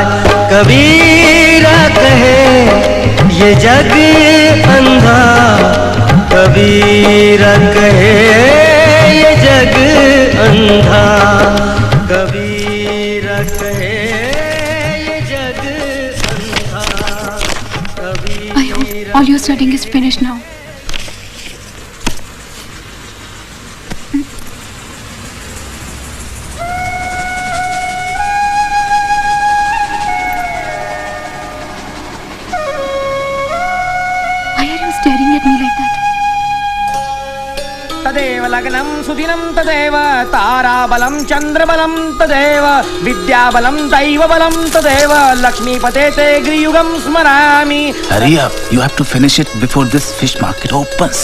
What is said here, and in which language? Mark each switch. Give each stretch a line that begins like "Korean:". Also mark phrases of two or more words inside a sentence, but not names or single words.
Hindi: कबीरा कहे ये जग अंधा, कबीरा कहे ये जग अंधा, कबीरा कहे ये जग अंधा, कबीरा।
English: I hope all your studying is finished now. Staring at me like that.
Sanskrit: तदेव लग्नं सुदिनं तदेव ताराबलं चन्द्रबलं तदेव विद्याबलं दैवबलं तदेव लक्ष्मीपते ते गृयुगं स्मरामि।
English: Hurry up, you have to finish it before this fish market opens.